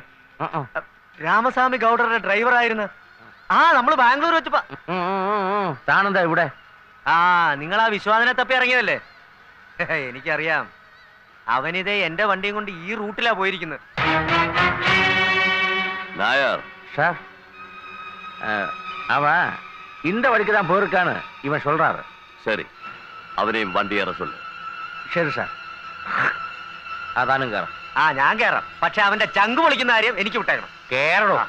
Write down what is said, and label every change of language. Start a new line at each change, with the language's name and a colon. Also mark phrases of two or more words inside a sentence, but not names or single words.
Malayalam: രാമസ്വാമി ഗൗഡറുടെ ഡ്രൈവറായിരുന്നു. ആ, നമ്മള് ബാംഗ്ലൂർ വെച്ചപ്പോ. താനെന്താ ഇവിടെ? ആ, നിങ്ങൾ ആ വിശ്വാസനെ തപ്പി ഇറങ്ങിയതല്ലേ? എനിക്കറിയാം. അവനിതേ എന്റെ വണ്ടിയും കൊണ്ട് ഈ റൂട്ടിലാ പോയിരിക്കുന്നത്.
Tamil: നായർ சார், அவன் இந்த வழிக்கு தான் போயிருக்கான்னு இவன் சொல்றாரு. சரி, அவனையும் வண்டி ஏற சொல்லு.
Malayalam: ശരി സാർ. അതാനും കയറാം. ആ, ഞാൻ കയറാം. പക്ഷെ അവന്റെ ചങ്ക് പൊളിക്കുന്ന കാര്യം എനിക്ക് വിട്ടേക്കണം. കേറണോ?